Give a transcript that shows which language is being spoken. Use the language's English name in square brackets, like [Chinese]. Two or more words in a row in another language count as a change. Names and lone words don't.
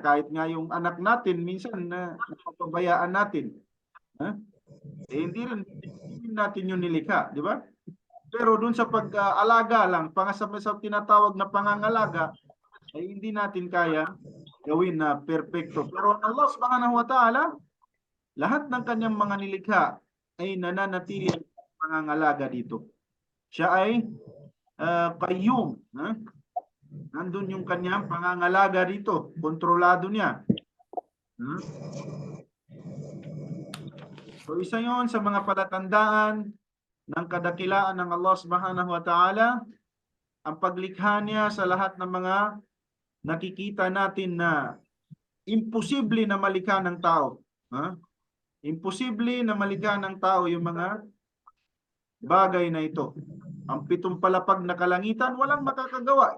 [Filipino] Kahit nga yung anak natin, minsan napapabayaan natin. Hindi rin natin yung nilikha, di ba? Pero dun sa pag-alaga lang, sa tinatawag na pangangalaga, ay hindi natin kaya gawin na perfecto. Pero Allah [Arabic] سبحانه وتعالى, [Filipino] lahat ng kanyang mga nilikha ay nananatili ang pangangalaga dito. Siya ay qayyum. Nandun yung kanyang pangangalaga dito. Kontrolado niya. So isa yon sa mga palatandaan ng kadakilaan ng Allah [Arabic] سبحانه وتعالى, [Filipino] ang paglikha niya sa lahat ng mga nakikita natin na imposible na malikha ng tao. Imposible na malikha ng tao yung mga bagay na ito. Ang 7 palapag na kalangitan, walang makakagawa.